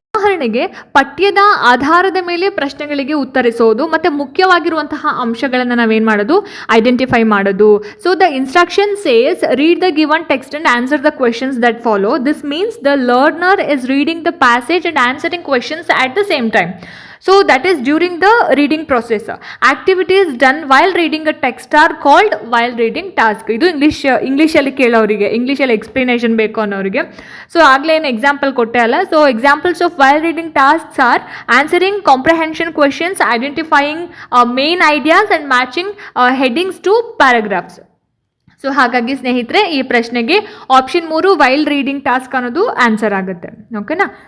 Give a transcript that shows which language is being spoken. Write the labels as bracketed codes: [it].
[kn] ಉದಾಹರಣೆಗೆ ಪಠ್ಯದ ಆಧಾರದ ಮೇಲೆ ಪ್ರಶ್ನೆಗಳಿಗೆ ಉತ್ತರಿಸೋದು ಮತ್ತೆ ಮುಖ್ಯವಾಗಿರುವಂತಹ ಅಂಶಗಳನ್ನು ನಾವೇನು ಮಾಡೋದು, ಐಡೆಂಟಿಫೈ ಮಾಡೋದು. [en] So the instruction says read the given text and answer the questions that follow. This means the learner is reading the passage and answering questions at the same time. So that is during the reading process. Activities done while reading a text are called while reading task. [kn] ಇದು ಇಂಗ್ಲೀಷಲ್ಲಿ ಕೇಳೋರಿಗೆ, ಇಂಗ್ಲೀಷಲ್ಲಿ explanation ಬೇಕು ಅನ್ನೋರಿಗೆ. So ಆಗಲೇ ಏನು example ಕೊಟ್ಟೆ ಅಲ್ಲ. [en] So examples of while reading tasks are answering comprehension questions, identifying main ideas and matching headings to paragraphs. [kn] So ಹಾಗಾಗಿ ಸ್ನೇಹಿತರೆ ಈ ಪ್ರಶ್ನೆಗೆ ಆಪ್ಷನ್ 3 ವೈಲ್ ರೀಡಿಂಗ್ ಟಾಸ್ಕ್ ಅನ್ನೋದು ಆನ್ಸರ್ ಆಗುತ್ತೆ. ಓಕೆನಾ.